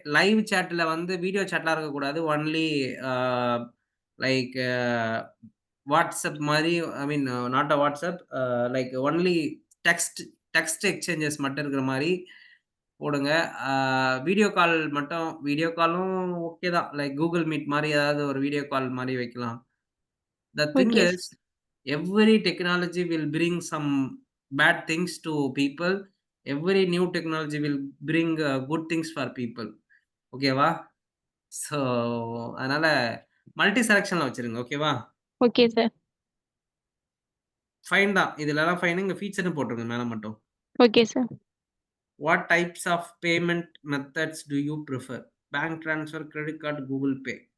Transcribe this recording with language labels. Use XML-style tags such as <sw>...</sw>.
<ta>Live சாட்ல வந்து video சாட்லாம் இருக்கக்கூடாது. Only அ like WhatsApp மாரி</ta> <en>I mean not a WhatsApp</en> <ta>like only text text exchanges மட்டும் இருக்கிற மாரி போடுங்க. வீடியோ கால் மட்டும் வீடியோ காலும் ஓகே தான். லைக் Google Meet மாரி ஏதாவது ஒரு வீடியோ கால் மாரி வைக்கலாம்.</ta> <en>The thing</en> <ta>okay</ta> <en>is,</en> <ta>sir.</ta> <en>every technology will bring some bad things to people. Every new technology will bring good things for people.</en> <ta>ஓகேவா? So அதனால multi செலக்ஷன்ல வச்சிருங்க. ஓகேவா? Okay sir. ஃபைன் தான். இதுலலாம் ஃபைன். இங்க ஃபீச்சர்ன்னு போட்டுருங்க மேல மட்டும். Okay sir.</ta> <en>What types of payment methods do you prefer? Bank transfer, credit card, Google Pay.</en>